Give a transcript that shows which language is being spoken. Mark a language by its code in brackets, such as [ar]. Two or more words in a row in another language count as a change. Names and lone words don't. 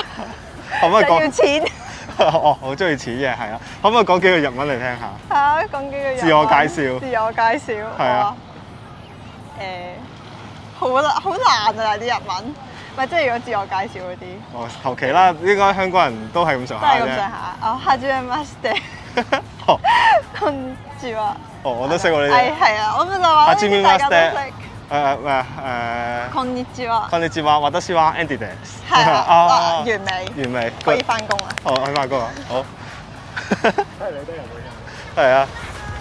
[yue] 可唔可以講？要錢。哦，好中意錢嘅，係啊。可唔可以講幾句日文嚟聽下？嚇，講幾句日文。自我介紹。自我介紹。係啊。好難啊啲日文。唔係，即係如果自我介紹嗰啲。哦，求其啦，應該香港人都係咁上下啫。都係咁上下。哦，はじめまして。 [ja] こんにちは。 [yue] 哦，我都識喎呢啲。係啊，我咪就話呢啲大家都識。 [ja] こんにちは。こんにちは，私は Andy です。 [yue] 係啊，完美。完美。可以翻工啦。哦，去翻工啊，好。係你都有會嘅。係啊。